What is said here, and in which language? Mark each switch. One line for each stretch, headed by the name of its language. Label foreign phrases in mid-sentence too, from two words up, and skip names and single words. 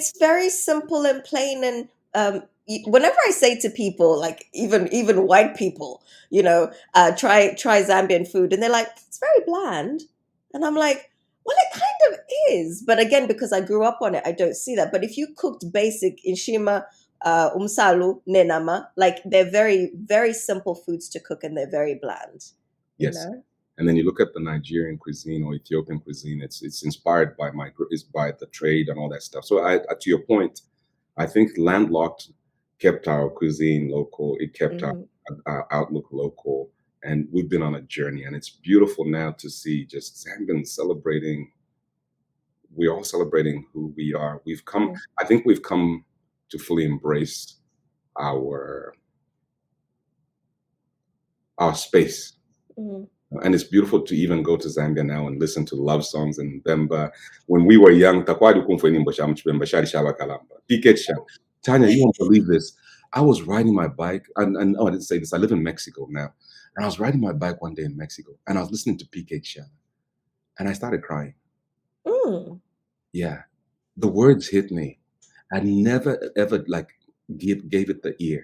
English: It's very simple and plain, and whenever I say to people, like even white people, try Zambian food, and they're like, it's very bland, and I'm like, well, it kind of is, but again, because I grew up on it, I don't see that. But if you cooked basic
Bemba: inshima, umsalu, nenama,
English: like they're very very simple foods to cook, and they're very bland, you Yes. know. And then you look at the Nigerian cuisine or Ethiopian cuisine, it's inspired by it's by the trade and all that stuff. So to your point, I think landlocked kept our cuisine local. It kept Hmm. our outlook local. And we've been on a journey, and it's beautiful now to see just Zambians celebrating. We're all celebrating who we are. I think we've come to fully embrace our our space. Hmm. And it's beautiful to even go to Zambia now and listen to love songs in Bemba. When we were young,
Bemba: "Takwadi kumfweni mbosha mchibemba, shari shaba kalamba." Piket Sham.
English: Tanya, you won't believe this. I was riding my bike, and oh, I didn't say this. I live in Mexico now. And I was riding my bike one day in Mexico, and I was listening to PK Sham, and I started crying. Mm. Yeah. The words hit me. I never ever like gave it the ear.